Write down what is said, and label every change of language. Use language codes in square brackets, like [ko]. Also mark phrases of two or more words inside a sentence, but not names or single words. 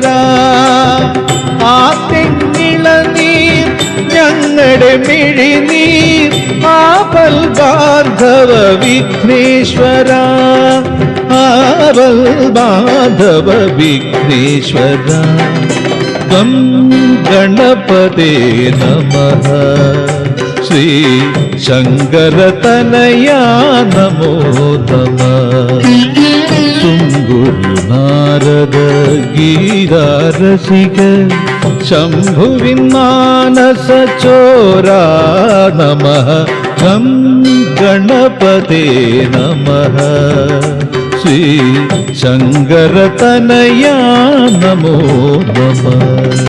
[ml] ആ തെങ്ങിളനീർ ഞങ്ങളുടെ മിഴിനീർ ആപൽ ബാന്ധവ വിഘ്നേശ്വര. ആപൽ ബാന്ധവ വിഘ്നേശ്വര. [sa] ഗം ഗണപതേ നമഃ ശ്രീ ശങ്കരതനയാ നമോ നമഃ. तुम्बुरु नारद गीतारसिक शम्भुविन् मानस चोरा नमः गं गणपते नमः श्री शङ्करतनया नमो नमः.